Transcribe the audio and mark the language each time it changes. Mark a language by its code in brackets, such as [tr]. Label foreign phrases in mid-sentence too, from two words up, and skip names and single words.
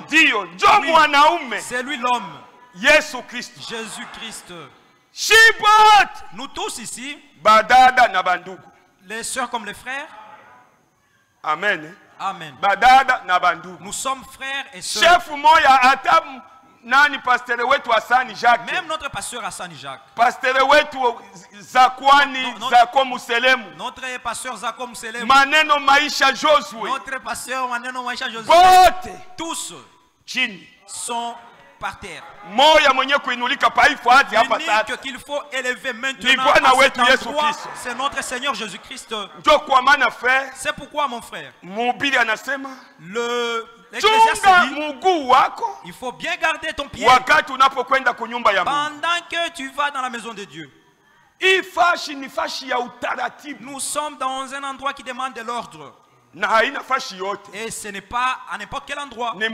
[fr] Oui. C'est lui l'homme. Jésus-Christ. Nous tous ici, les sœurs comme les frères. Amen. Amen. Nous sommes frères et sœurs. [sw] Nani pasteur wetu Hasani Jacques. [fr] Même notre pasteur Hasani Jacques. [sw] Pasteur wetu Zakwani Zako Muselemu. [fr] Notre pasteur Zako Muselemu. Maneno Maisha Josué. Notre pasteur Maneno Maisha Josué. Bote. Tous chini sont par terre. [sw] Moya mwenye kuinulika paifu hadi hapa sasa. [fr] Qu'il faut élever maintenant. C'est notre Seigneur Jésus-Christ. [sw] Ndio kwa maana frère. [fr] C'est pourquoi mon frère. [sw] Mhubiri anasema [fr] l'Ecclésiaste dit, il faut bien garder ton pied pendant que tu vas dans la maison de Dieu. Nous sommes dans un endroit qui demande de l'ordre. Et ce n'est pas à n'importe quel endroit.